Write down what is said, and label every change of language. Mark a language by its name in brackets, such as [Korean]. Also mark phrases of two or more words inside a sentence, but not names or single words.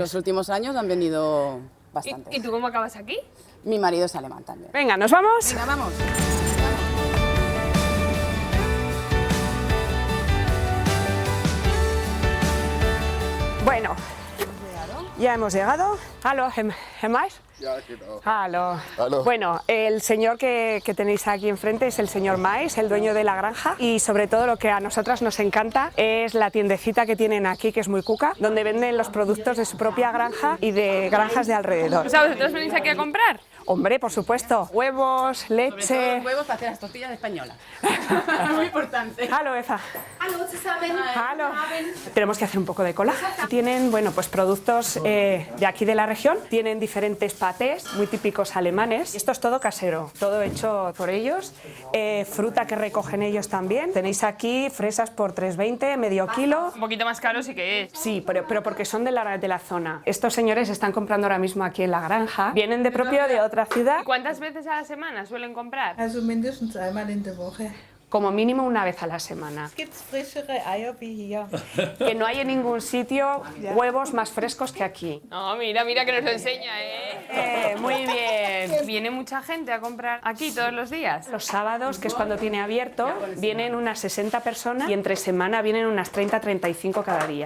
[Spanish] los últimos años han venido bastantes. ¿Y tú cómo acabas aquí? Mi marido es alemán también. Venga, ¿nos vamos? Venga, vamos. Bueno, ya hemos llegado. [German] Hallo, Herr Mais? Ja, genau. Hallo. Hallo. [Spanish] Bueno, el señor que tenéis aquí enfrente es el señor Mais, el dueño de la granja, y sobre todo lo que a nosotras nos encanta es la tiendecita que tienen aquí, que es muy cuca, donde venden los productos de su propia granja y de granjas de alrededor. O sea, ¿vosotros venís aquí a comprar? Hombre, por supuesto, huevos, leche... Huevos para hacer las tortillas españolas. Muy importante. [German] Hallo, Eva. Hallo zusammen. Hallo. [Spanish] Tenemos que hacer un poco de cola. Tienen, bueno, pues productos de aquí de la región. Tienen diferentes patés muy típicos alemanes. Esto es todo casero, todo hecho por ellos. Fruta que recogen ellos también. Tenéis aquí fresas por 3,20, medio kilo. Un poquito más caro sí que es. Sí, pero porque son de la zona. Estos señores están comprando ahora mismo aquí en la granja. Vienen de propio de otra ciudad. ¿Y cuántas veces a la semana suelen comprar? [German] Also mindestens einmal in der Woche. [Spanish] Como mínimo una vez a la semana. [German] Gibt's frischere Eier wie hier? [Spanish] Que no hay en ningún sitio huevos más frescos que aquí. No, mira, mira que nos lo enseña, ¿eh? Muy bien. ¿Viene mucha gente a comprar aquí todos los días? Los sábados, que es cuando tiene abierto, vienen unas 60 personas y entre semana vienen unas 30-35 cada día.